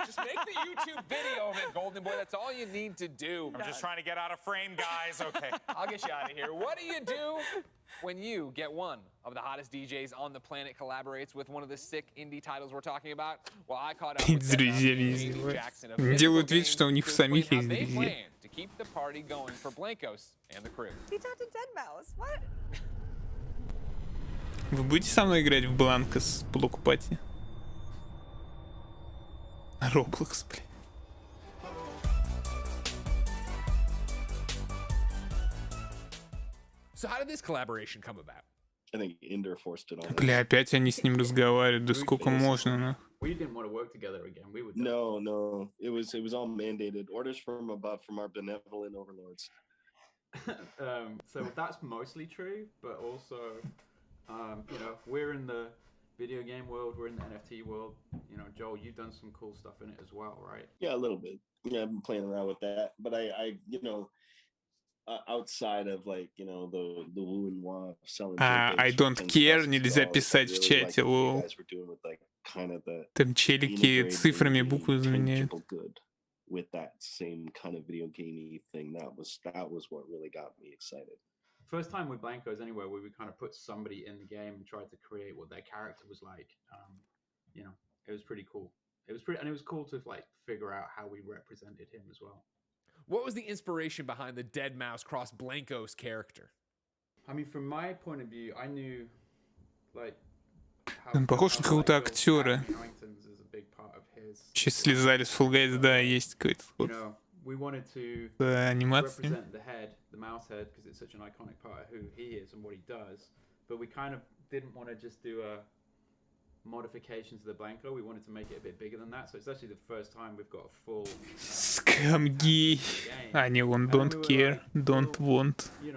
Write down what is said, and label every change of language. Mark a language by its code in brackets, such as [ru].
[en] Just make the YouTube video of it, Golden Boy. That's all you need to do. I'm just trying to get out of frame, guys. Okay. I'll get you out of here. What do you do when you get one of the hottest DJs on the planet collaborates with one of the sick indie titles we're talking about? Well, I caught up with Jackson of [ru] делают вид, что у них самих есть друзья. [en] To keep the party going for Blancos and the crew. He talked to deadmau5. What? [ru] Вы будете со мной играть в Бланкос Блок Пати? Роблокс, блин. [en] So how did this collaboration come about? I think Ender forced it on. [ru] Бля, опять они с ним разговаривают. Да сколько можно, ну? [en] We didn't want to work together again. We would. No. It was all mandated. Orders from above, from our benevolent overlords. So that's mostly true, but also, you know, we're in the video game world, we're in the NFT world. You know, Joel, you've done some cool stuff in it as well, right? Yeah, a little bit. Yeah, I've been playing around with that, but I you know, outside of like, you know, the woo and wah of selling. I don't care, [ru] нельзя писать в чате, лол. Там челики цифрами буквы заменяют. [en] With that same kind of video gamey thing, that was what really got me excited. First time with Blancos anyway, where we kind of put somebody in the game and tried to create what their character was like. You know, it was pretty cool. It was cool to like figure out how we represented him as well. What was the inspiration behind the Dead Mouse cross Blankos character? I mean, from my point of view, I knew, like, [ru] Похож на какого-то актера. Сейчас слезали с Fall Guys, да, есть какой-то сход. [en] We wanted to represent the mouse head, because it's such an iconic part of who he is and what he does. But we kind of didn't want to just do a modification to the Blanco. We wanted to make it a bit bigger than that. So it's actually the first time we've got a full [ru] Скамги. А не, он [en] don't care, don't want.